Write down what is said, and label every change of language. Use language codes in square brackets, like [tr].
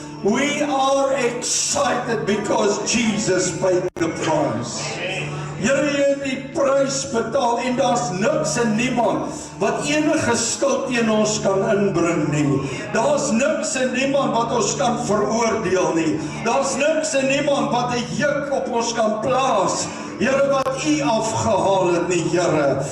[en] We are excited because Jesus paid the price. [af] Here, jy het die prys betaal en daar's niks en niemand wat enige skuld teen ons kan inbring nie. Daar's niks en niemand wat ons kan veroordeel nie. Daar's niks en niemand wat 'n juk op ons kan plaas. Here, wat u afgehaal het nie, Here.